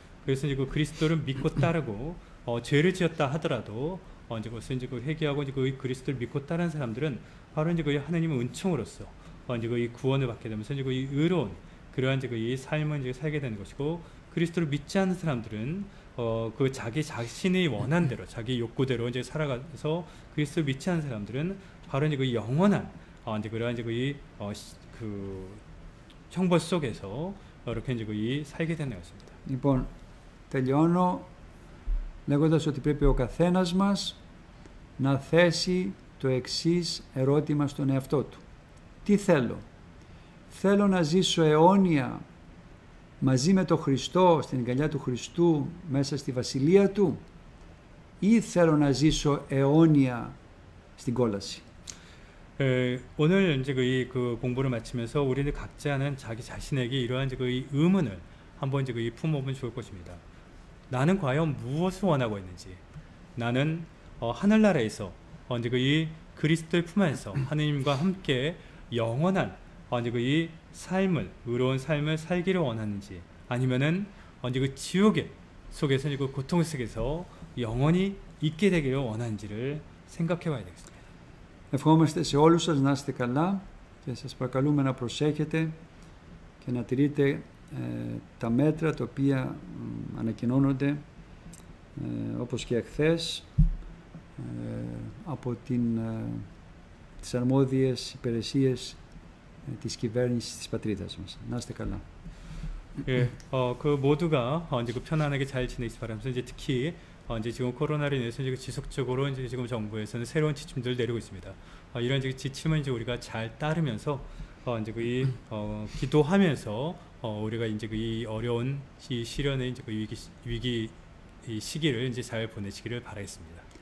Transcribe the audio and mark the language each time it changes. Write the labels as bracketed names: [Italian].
[Korean] 그래서 이제 그리스도를 믿고 따르고 죄를 지었다 하더라도 이제 그것을 이제 회개하고 이제 그 그리스도를 믿고 따르는 사람들은 바로 이제 그 하나님의 은총으로서 이제 그 구원을 받게 되면서 이제 그 의로운 그러한 이제 이 삶을 이제 살게 되는 것이고, 그리스도를 믿지 않는 사람들은 그 자기 자신의 원한대로 자기 욕구대로 이제 살아가서, 그리스도를 믿지 않는 사람들은 바로 이제 그 영원한 이제 그러한 이제 그 형벌 속에서 이렇게 이제 이 살게 되는 것입니다. [Greek] Λοιπόν, τελειώνω λέγοντας ότι πρέπει ο καθένας μας να θέσει το εξής ερώτημα στον εαυτό του. Τι θέλω? Θέλω να ζήσω αιώνια μαζί με τον Χριστό, στην αγκαλιά του Χριστού, μέσα στη βασιλεία Του, ή θέλω να ζήσω αιώνια στην κόλαση? [Korean] 오늘 이제 그 공부를 마치면서 우리는 각자는 자기 자신에게 이러한 이제 이 의문을 한번 이제 품어보면 좋을 것입니다. 나는 과연 무엇을 원하고 있는지, 나는 하늘나라에서 이제 이 그리스도의 품 안에서 하느님과 함께 영원한 이제 이 삶을, 의로운 삶을 살기를 원하는지, 아니면은 이제 그 지옥의 속에서 이제 그 고통 속에서 영원히 있게 되기를 원하는지를 생각해봐야 되겠습니다. [Greek] Ευχόμαστε σε όλους σας να είστε καλά και σας παρακαλούμε να προσέχετε και να τηρείτε τα μέτρα τα οποία ανακοινώνονται όπως και εχθές από τις αρμόδιες υπηρεσίες της κυβέρνησης της πατρίδας μας. Να είστε καλά. [Korean] 예, 그 모두가 이제 그 편안하게 잘 지내시기 바라면서, 이제 특히 이제 지금 코로나로 인해서 이제 지속적으로 이제 지금 정부에서는 새로운 지침들을 내리고 있습니다. 이런 이제 지침을 이제 우리가 잘 따르면서 이제 그 기도하면서 우리가 이제 이 어려운 이 시련의 이제 그 위기 이 시기를 이제 잘 보내시기를 바라겠습니다.